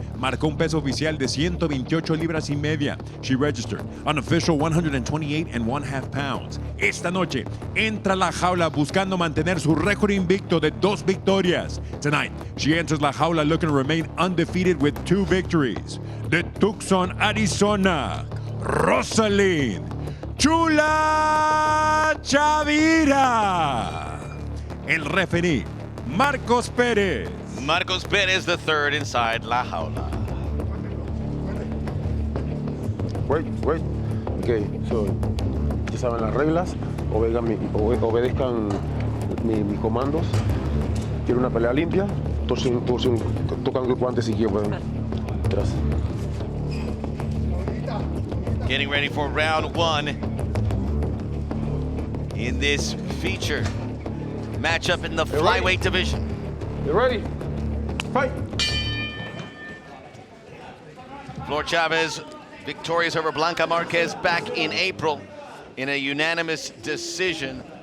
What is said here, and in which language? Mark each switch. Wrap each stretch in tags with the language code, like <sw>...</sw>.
<es>Marcó un peso oficial de 128 libras y media.</es> <en>She registered an official 128 and 1/2 pounds.</en> <es>Esta noche entra a la jaula buscando mantener su récord invicto de 2 victorias.</es> <en>Tonight, she enters la jaula looking to remain undefeated with 2 victories.</en> <es>De Tucson, Arizona, Rosselyn Chula Chavira. El referee, Marcos Pérez.</es> <en>Marcos Pérez, the third inside La Jaula. Wait. Okay, so,</en> <es>ya saben las reglas, obedezcan mis comandos. Quiero una pelea limpia, tocan el guante si quieren. Atrás.</es> <en>Getting ready for round 1 in this feature matchup in the flyweight division. You ready? Fight! Flor Chavez victorious over Blanca Marquez back in April in a unanimous decision.</en>